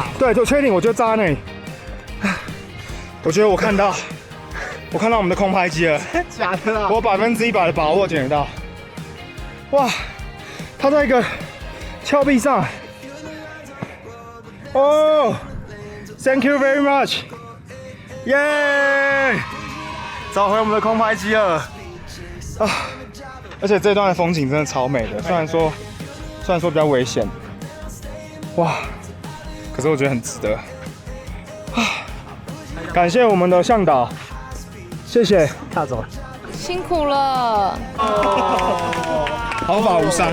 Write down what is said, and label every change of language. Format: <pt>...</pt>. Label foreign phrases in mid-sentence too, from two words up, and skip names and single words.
<zh>對，就確定，我就炸在那裡。我覺得我看到我們的空拍機了。假的啊！我100%的把握撿得到。哇，它在一個峭壁上， 哦 ，</zh> <en>Thank you very much，</en> <zh>耶！找回我们的空拍機了啊！而且這段的風景真的超美的，雖然說比較危險，哇，可是我覺得很值得啊！感謝我們的向導，謝謝，踏走了，辛苦了。毫髮無傷。</zh>